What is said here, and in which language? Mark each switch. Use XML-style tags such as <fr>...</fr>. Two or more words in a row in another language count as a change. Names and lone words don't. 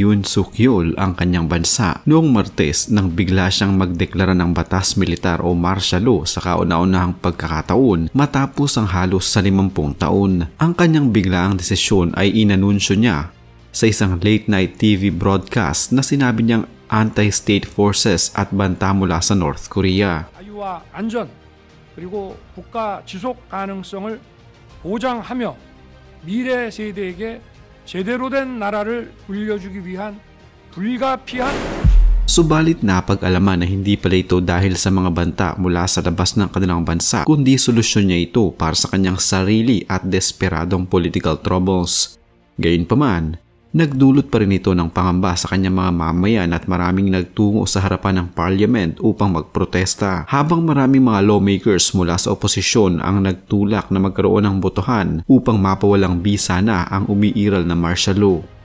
<tl>Yoon Suk-yeol ang kanyang bansa noong Martes nang bigla siyang magdeklara ng batas militar o</tl> <en>martial law</en> <tl>sa kauna-unahang pagkakataon matapos ang halos sa 50 taon. Ang kanyang biglaang desisyon ay inanunsyo niya sa isang</tl> <en>late-night TV broadcast</en> <tl>na sinabi niyang</tl> <en>anti-state forces</en> <tl>at banta mula sa North Korea.</tl> <ko>자유와 안전 그리고 국가 지속 가능성을 보장하며 미래 세대에게 제대로 된 나라를 물려주기 위한 불가피한.</ko> <tl>Subalit napag-alaman na hindi pala ito dahil sa mga banta mula sa labas ng kanilang bansa, kundi solusyon niya ito para sa kanyang sarili at desperadong</tl> <en>political troubles.</en> <tl>Gayunpaman, nagdulot pa rin ito ng pangamba sa kanyang mga mamayan at maraming nagtungo sa harapan ng parliament upang magprotesta, habang maraming mga lawmakers mula sa oposisyon ang nagtulak na magkaroon ng botohan upang mapawalang bisa na ang umiiral na</tl> <en>martial law.</en>